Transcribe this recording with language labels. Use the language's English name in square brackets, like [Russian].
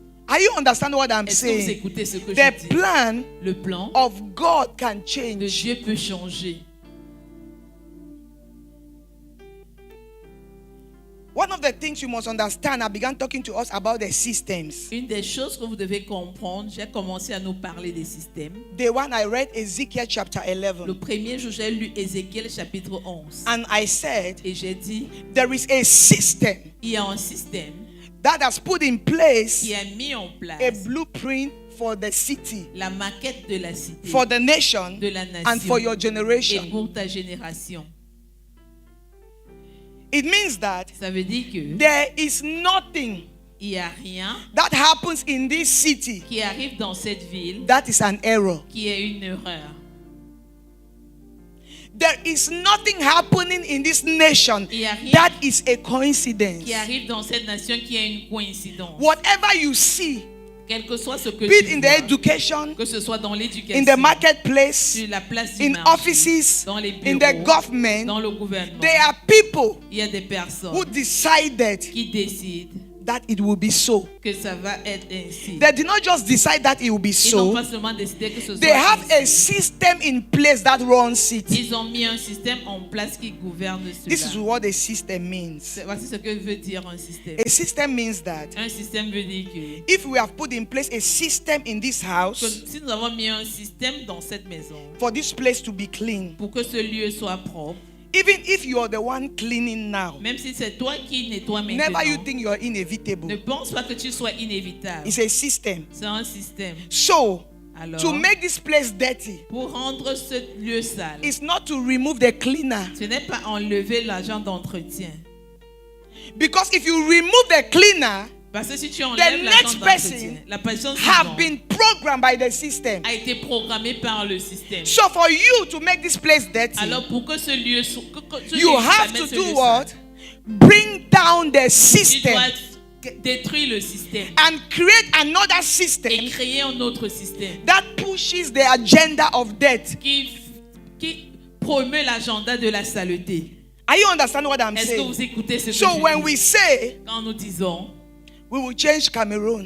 [English] Are you understanding what I'm [French] Est-ce que vous [English] saying? [French] écoutez ce que [English] The [French] je dis? [English] plan [French] Le plan [English] of God can [French] de [English] change. [French] Dieu peut changer. [English] One of the things you must understand, I began talking to us about the systems. [French] Une des choses que vous devez comprendre, j'ai commencé à nous parler des systèmes. [English] The one I read Ezekiel chapter [French] Le [English] 11. [French] premier jour, j'ai lu Ézéchiel chapitre 11. [English] And I said, [French] Et j'ai dit, [English] there is a system [French] il y a un système [English] that has put in place [French] qui a mis en [English] a [French] place [English] blueprint for the city, [French] la maquette de la cité, [English] for the nation, [French] de la [English] and for your [French] et [English] generation. [French] pour ta génération. [English] It means that [French] Ça veut dire que [English] there is nothing [French] il n'y a rien [English] that happens in this city [French] qui arrive dans cette ville [English] that is an error. [French] qui est une erreur. [English] There is nothing happening in this nation [French] Il y a rien [English] that is a coincidence. [French] qui arrive dans cette nation qui est une coïncidence. [English] Whatever you see, [French] Quel que soit ce que [English] be it [French] tu [English] in the [French] vois, [English] education, [French] que ce soit dans l'éducation, [English] in the marketplace, [French] sur la place du [English] in [French] marché, [English] offices, [French] dans les [English] in [French] bureaux, [English] the government, [French] dans le gouvernement, [English] there are people [French] il y a des personnes [English] who decided [French] qui décident [English] that it will be so. [French] que ça va être ainsi. [English] They did not just decide that it will be [French] Ils n'ont [English] so. [French] pas seulement décidé que ce soit [English] They have a [French] ainsi. [English] system in place that runs it. [French] Ils ont mis un système en place qui gouverne [English] This is [French] cela. [English] what a system means. [French] Voici ce que veut dire un système. [English] A system means that [French] Un système veut dire que [English] if we have put in place a system in this house [French] si nous avons mis un système dans cette maison [English] for this place to be clean, [French] pour que ce lieu soit propre, [English] even if you are the one cleaning now, [French] même si c'est toi qui nettoies maintenant, [English] never you think you are [French] ne [English] inevitable. [French] pense pas que tu sois inévitable. [English] It's a system. [French] C'est un système. [English] So, [French] Alors, [English] to make this place dirty, [French] pour rendre ce lieu sale, [English] it's not to remove the cleaner. [French] ce n'est pas enlever l'agent d'entretien. [English] Because if you remove the cleaner, [French] Parce que si tu [English] the [French] enlèves l'agent [English] next person [French] d'entretien, la personne [English] have [French] suivante [English] been programmed by the system. [French] a été programmée par le système. [English] So for you to make this place dirty, [French] Alors pour que ce lieu soit, [English] you have to do what? Bring down the [French] Tu [English] system [French] dois détruire le système [English] and create another [French] et [English] system [French] créer un autre système [English] that pushes the agenda of death. [French] qui promeut l'agenda de la saleté. [English] Are you understanding what I'm [French] Est-ce que [English] saying? [French] vous écoutez ce que [English] So [French] je [English] when [French] dis? [English] we say [French] Quand nous disons, [English] we will change Cameroon,